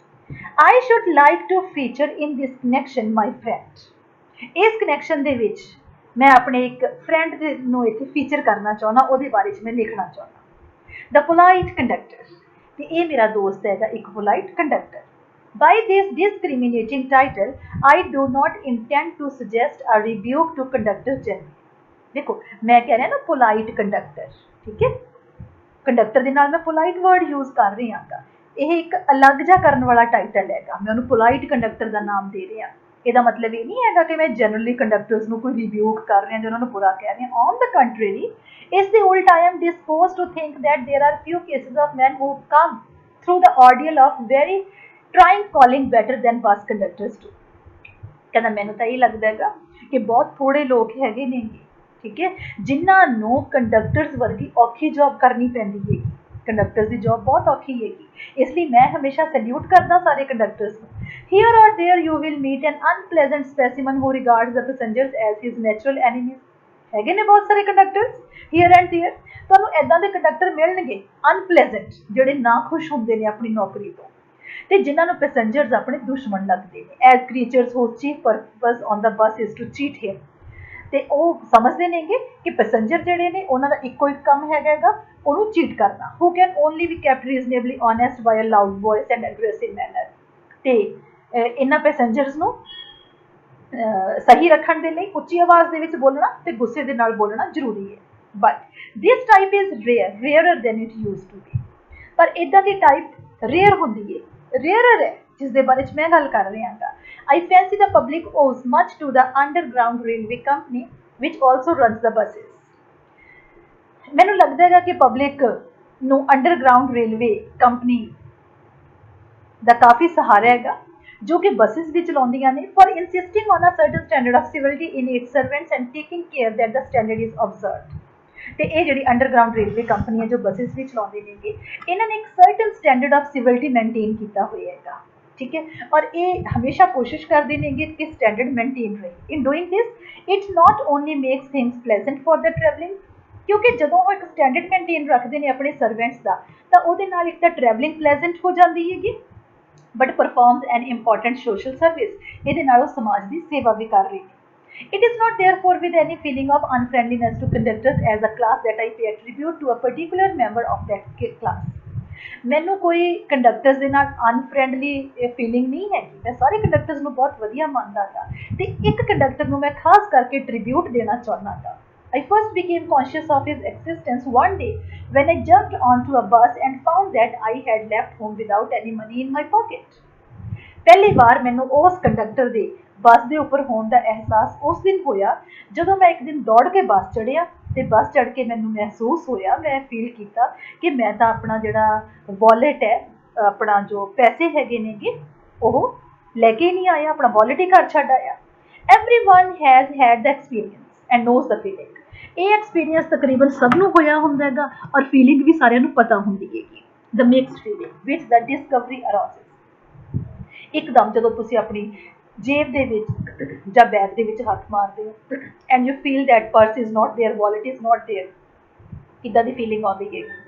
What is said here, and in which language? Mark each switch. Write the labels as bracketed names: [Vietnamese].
[Punjabi] ਤਾਂ [English] I should like to feature in this connection my friend। [Punjabi] ਇਸ connection ਦੇ ਵਿੱਚ ਮੈਂ ਆਪਣੇ ਇੱਕ ਫਰੈਂਡ ਨੂੰ ਇੱਥੇ ਫੀਚਰ ਕਰਨਾ ਚਾਹੁੰਦਾ, ਉਹਦੇ ਬਾਰੇ 'ਚ ਮੈਂ ਲਿਖਣਾ ਚਾਹੁੰਦਾ। [English] the polite conductor, [Punjabi] ਤੇ ਇਹ ਮੇਰਾ ਦੋਸਤ ਹੈਗਾ ਇੱਕ polite conductor. [English] By this discriminating title, I do not intend to suggest a rebuke to conductors generally। [Hindi] देखो मैं कह रहा ना पोलाइट कंडक्टर, ठीक है, कंडक्टर [Punjabi] ਦੇ ਨਾਲ [Hindi] ਮੈਂ पोलाइट वर्ड यूज कर रही [Punjabi] ਹਾਂ। ਇਹ ਇੱਕ ਅਲੱਗ ਜਿਹਾ ਕਰਨ ਵਾਲਾ ਟਾਈਟਲ ਹੈਗਾ, ਮੈਂ ਉਹਨੂੰ पोलाइट कंडक्टर ਦਾ ਨਾਮ ਦੇ ਰਹੀ ਹਾਂ। ਇਹਦਾ ਮਤਲਬ ਇਹ ਨਹੀਂ ਹੈਗਾ ਕਿ ਮੈਂ ਜਨਰਲੀ ਕੰਡਕਟਰਸ ਨੂੰ ਕੋਈ ਰਿਵਿਊਕ ਕਰ ਰਹੀ ਹਾਂ ਜਾਂ ਉਹਨਾਂ ਨੂੰ ਬੁਰਾ ਕਹਿ ਰਹੀ ਹਾਂ। [English] on the contrary, [Punjabi] ਇਸ ਦੇ ਉਲਟ [English] I am disposed to think that there are few cases of men who come through the ordeal of very trying calling better than bus conductors do। [Punjabi] ਕਹਿੰਦਾ ਮੈਨੂੰ ਤਾਂ ਇਹ ਲੱਗਦਾ ਹੈਗਾ ਕਿ ਬਹੁਤ ਥੋੜੇ ਲੋਕ ਹੈਗੇ ਨੇ, ਠੀਕ ਹੈ, ਜਿਨ੍ਹਾਂ ਨੂੰ ਕੰਡਕਟਰਸ ਵਰਗੀ ਔਖੀ ਜੌਬ ਕਰਨੀ ਪੈਂਦੀ ਹੈਗੀ। ਕੰਡਕਟਰਸ ਦੀ ਜੌਬ ਬਹੁਤ ਔਖੀ ਹੈਗੀ, ਇਸ ਲਈ ਮੈਂ ਹਮੇਸ਼ਾ ਸੈਲਿਊਟ ਕਰਦਾ ਸਾਰੇ ਕੰਡਕਟਰਸ ਨੂੰ। [English] Here or there you will meet an unpleasant specimen who regards the passengers as his natural enemies। [Punjabi] ਹੈਗੇ ਨੇ ਬਹੁਤ ਸਾਰੇ ਕੰਡਕਟਰਸ [English] Here and there. [Punjabi] ਤੁਹਾਨੂੰ ਇਦਾਂ ਦੇ ਕੰਡਕਟਰ ਮਿਲਣਗੇ ਅਨਪਲੇਜ਼ੈਂਟ, ਜਿਹੜੇ ਨਾ ਖੁਸ਼ ਹੁੰਦੇ ਨੇ ਆਪਣੀ ਨੌਕਰੀ ਤੋਂ, ਤੇ ਜਿਨ੍ਹਾਂ ਨੂੰ ਪੈਸੇਂਜਰਸ ਆਪਣੇ ਦੁਸ਼ਮਣ ਲੱਗਦੇ ਨੇ। [English] as creatures whose chief purpose on the bus is to cheat him, [Punjabi] ਤੇ ਉਹ ਸਮਝਦੇ ਨੇਗੇ ਕਿ ਪੈਸੇਂਜਰ ਜਿਹੜੇ ਨੇ ਉਹਨਾਂ ਦਾ ਇੱਕੋ ਇੱਕ ਕੰਮ ਹੈਗਾ ਉਹਨੂੰ ਚੀਟ ਕਰਨਾ। [English] who can only be kept reasonably honest by a loud voice and aggressive manner, [Punjabi] ਤੇ ਇਹਨਾਂ ਪੈਸੇਂਜਰਸ ਨੂੰ ਸਹੀ ਰੱਖਣ ਦੇ ਲਈ ਉੱਚੀ ਆਵਾਜ਼ ਦੇ ਵਿੱਚ ਬੋਲਣਾ ਤੇ ਗੁੱਸੇ ਦੇ ਨਾਲ ਬੋਲਣਾ ਜ਼ਰੂਰੀ ਹੈ। [English] but this type is rarer than it use to be, [Punjabi] ਪਰ ਇੱਦਾਂ ਦੀ ਟਾਈਪ ਰੇਅਰ ਹੁੰਦੀ ਹੈ, ਰੇਅਰਰ ਹੈ, ਜਿਸ ਦੇ ਬਾਰੇ 'ਚ ਮੈਂ ਗੱਲ ਕਰ ਰਹੀ ਹਾਂ। [English] I fancy the public owes much to the underground railway company which also runs the buses. [Punjabi] ਮੈਨੂੰ ਲੱਗਦਾ ਹੈਗਾ ਕਿ ਪਬਲਿਕ ਨੂੰ ਅੰਡਰਗਰਾਊਂਡ ਰੇਲਵੇ ਕੰਪਨੀ ਦਾ ਕਾਫੀ ਸਹਾਰਾ ਹੈਗਾ, ਜੋ ਕਿ ਬੱਸਿਸ ਵੀ ਚਲਾਉਂਦੀਆਂ ਨੇ, [English] for insisting on a certain standard of civility in its servants and taking care that the standard is observed. [Punjabi] ਤੇ ਇਹ ਜਿਹੜੀ ਅੰਡਰਗਰਾਊਂਡ ਰੇਲਵੇ ਕੰਪਨੀ ਹੈ ਜੋ ਬੱਸਿਸ ਵੀ ਚਲਾਉਂਦੇ ਨੇਗੇ, ਇਹਨਾਂ ਨੇ ਇੱਕ ਸਰਟਨ ਸਟੈਂਡਰਡ ਆਫ ਸਿਵਿਲਿਟੀ ਮੇਨਟੇਨ ਕੀਤਾ ਹੋਇਆ ਹੈਗਾ, ਠੀਕ ਹੈ, ਔਰ ਇਹ ਹਮੇਸ਼ਾ ਕੋਸ਼ਿਸ਼ ਕਰਦੇ ਨੇਗੇ ਕਿ ਸਟੈਂਡਰਡ ਮੇਨਟੇਨ ਰਹੇ। [English] in doing this it not only makes things pleasant for the travelling, [Punjabi] ਕਿਉਂਕਿ ਜਦੋਂ ਉਹ ਇੱਕ ਸਟੈਂਡਰਡ ਮੇਨਟੇਨ ਰੱਖਦੇ ਨੇ ਆਪਣੇ ਸਰਵੈਂਟਸ ਦਾ, ਤਾਂ ਉਹਦੇ ਨਾਲ ਇੱਕ ਤਾਂ ਟਰੈਵਲਿੰਗ ਪਲੇਜ਼ੈਂਟ ਹੋ ਜਾਂਦੀ ਹੈਗੀ, [English] but performs an important social service, [Punjabi] ਇਹਦੇ ਨਾਲ ਉਹ ਸਮਾਜ ਦੀ ਸੇਵਾ ਵੀ ਕਰ ਰਹੇ ਨੇ। [English] It is not therefore with any feeling of unfriendliness to conductors as a class that I pay tribute to a particular member of that class. [Punjabi] ਮੈਨੂੰ ਕੋਈ ਕੰਡਕਟਰਸ ਦੇ ਨਾਲ ਅਨਫਰੈਂਡਲੀ ਫੀਲਿੰਗ ਨਹੀਂ ਹੈਗੀ, ਮੈਂ ਸਾਰੇ ਕੰਡਕਟਰਸ ਨੂੰ ਬਹੁਤ ਵਧੀਆ ਮੰਨਦਾ ਗਾ, ਤੇ ਇੱਕ ਕੰਡਕਟਰ ਨੂੰ ਮੈਂ ਖਾਸ ਕਰਕੇ ਟ੍ਰਿਬਿਊਟ ਦੇਣਾ ਚਾਹੁੰਦਾ ਗਾ। [English] I first became conscious of his existence one day when I jumped onto a bus and found that I had left home without any money in my pocket. [Punjabi] ਪਹਿਲੀ ਵਾਰ ਮੈਨੂੰ ਉਸ ਕੰਡਕਟਰ ਦੇ ਬੱਸ ਦੇ ਉੱਪਰ ਹੋਣ ਦਾ ਅਹਿਸਾਸ ਉਸ ਦਿਨ ਹੋਇਆ ਜਦੋਂ ਮੈਂ ਇੱਕ ਦਿਨ ਦੌੜ ਕੇ ਬੱਸ ਚੜ੍ਹਿਆ, ਤੇ ਬੱਸ ਚੜ੍ਹ ਕੇ ਮੈਨੂੰ ਮਹਿਸੂਸ ਹੋਇਆ, ਮੈਂ ਫੀਲ ਕੀਤਾ ਕਿ ਮੈਂ ਤਾਂ ਆਪਣਾ ਜਿਹੜਾ ਵਾਲੇਟ ਹੈ, ਆਪਣਾ ਜੋ ਪੈਸੇ ਹੈਗੇ ਨੇਗੇ, ਉਹ ਲੈ ਕੇ ਨਹੀਂ ਆਇਆ, ਆਪਣਾ ਵਾਲੇਟ ਹੀ ਘਰ ਛੱਡ ਆਇਆ। [English] Everyone has had the experience and knows the feeling. [Punjabi] ਇਹ ਐਕਸਪੀਰੀਅੰਸ ਤਕਰੀਬਨ ਸਭ ਨੂੰ ਹੋਇਆ ਹੁੰਦਾ ਹੈਗਾ, ਔਰ ਫੀਲਿੰਗ ਵੀ ਸਾਰਿਆਂ ਨੂੰ ਪਤਾ ਹੁੰਦੀ ਹੈਗੀ, [English] the mixed feeling which the discovery arouses. [Punjabi] ਇੱਕਦਮ ਜਦੋਂ ਤੁਸੀਂ ਆਪਣੀ ਜੇਬ ਦੇ ਵਿੱਚ ਜਾਂ ਬੈਗ ਦੇ ਵਿੱਚ ਹੱਥ ਮਾਰਦੇ ਹੋ [English] and you feel that purse is not there, [Punjabi] wallet is not there, ਇੱਦਾਂ ਦੀ ਫੀਲਿੰਗ ਆਉਂਦੀ ਹੈ।